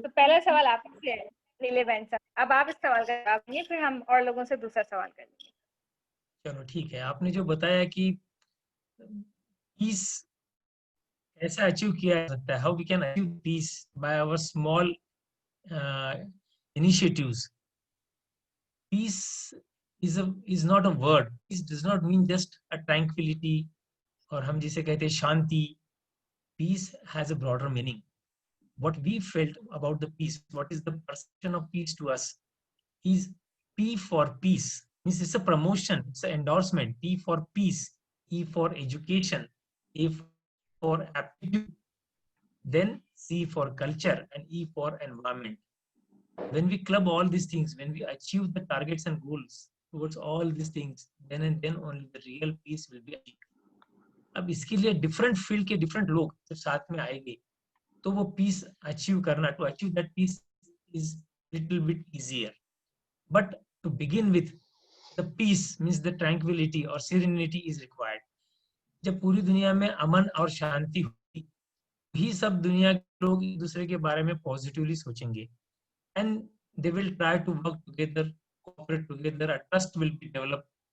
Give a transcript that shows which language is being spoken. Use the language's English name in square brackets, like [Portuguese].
[Hindi] तो पहला सवाल आपसे है नीले बहन साहब, अब आप इस सवाल का जवाब देंगे, फिर हम और लोगों से दूसरा सवाल करेंगे. चलो ठीक है, आपने जो बताया कि पीस कैसे अचीव किया जा सकता है, [English] How we can achieve peace by our small initiatives. Peace is not a word. Peace does not mean just a tranquility, [Hindi] और हम जिसे कहते हैं शांति. [English] Peace has a broader meaning. What we felt about the peace, what is the perception of peace to us, is P for peace. Means it's a promotion, it's an endorsement. P for peace, E for education, A for aptitude, then C for culture, and E for environment. When we club all these things, when we achieve the targets and goals towards all these things, then and then only the real peace will be achieved. [Hindi] अब इसके लिए different field के different लोग जब साथ में आएंगे तो वो पीस अचीव करना, [English] To achieve that peace is little bit easier. But to begin with the peace means the tranquillity और serenity is required. [Hindi] जब पूरी दुनिया में अमन और शांति होगी, ही सब दुनिया के लोग एक दूसरे के बारे में पॉजिटिवली सोचेंगे, [English] and they will try to work together, cooperate together, a trust will be developed.